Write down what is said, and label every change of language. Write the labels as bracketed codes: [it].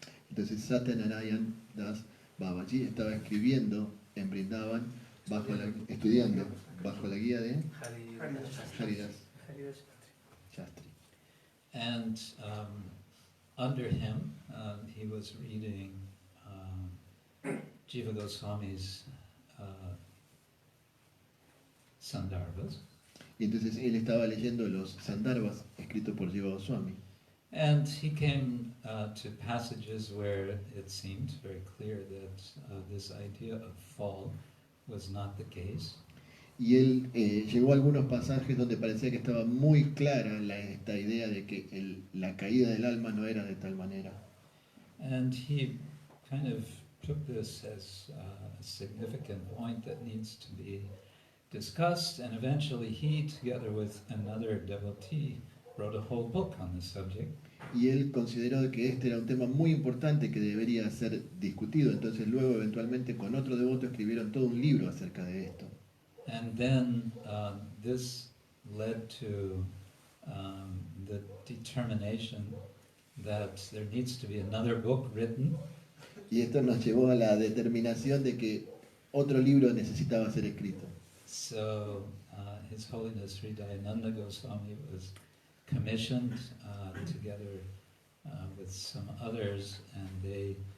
[es] Entonces Satyanarayan Das Babaji estaba escribiendo en Vrindavan, estudiando bajo la guía de Haridas Shastri. [en] And under him, he was reading Jiva Goswami's Sandarbhas. [es] Y entonces él estaba leyendo los Sandarbhas escritos por Jiva Goswami. [en] And he came to passages where it seemed very clear that this idea of fall was not the case. [es] Y él llegó a algunos pasajes donde parecía que estaba muy clara esta idea de que la caída del alma no era de tal manera. [en] And he kind of took this as a significant point that needs to be discussed, and eventually he, together with another devotee, wrote a whole book on the subject. [es] Y él consideró que este era un tema muy importante que debería ser discutido. Entonces luego eventualmente con otro devoto escribieron todo un libro acerca de esto. [en] And then this led to the determination that there needs to be another book written. [es] Y esto nos llevó a la determinación de que otro libro necesitaba ser escrito. [en] So His Holiness Sri Dayananda Goswami was commissioned together with some others, and they